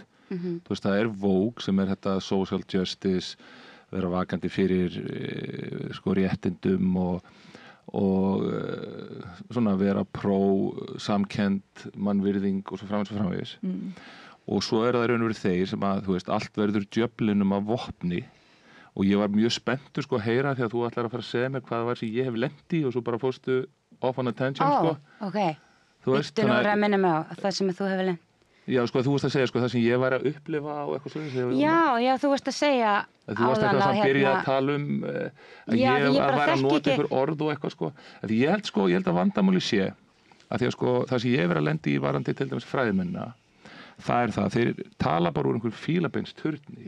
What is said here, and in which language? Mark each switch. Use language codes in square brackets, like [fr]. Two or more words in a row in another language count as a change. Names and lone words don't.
[is] Þú veist, það er woke sem er þetta [en] social justice, [is] vera vakandi fyrir sko réttindum og svona vera samkennd mannvirðing og svo framvegis og svo er það raun og veru þeir sem að, þú veist, allt verður djöflinum af vopni og ég var mjög spenntur sko að heyra því að þú ætlar að fara að segja mér hvað það var sem ég hef lent í og svo bara fórstu [en] off on a tangent [is] sko. Ok, vittu nú að minna mig á það sem þú hefur lent. Já, sko, þú varst að segja sko það sem ég var að upplifa og eitthvað svona. Já, þú varst að segja þú varst eitthvað sem byrjaði að tala um að ég var að nota einhver orð og eitthvað sko. Ég held að vandamáli sé að því að sko það sem ég verið að lendi í varandi til dæmis fræðimennina, það er það, þeir tala bara úr einhver fílabeinsturni.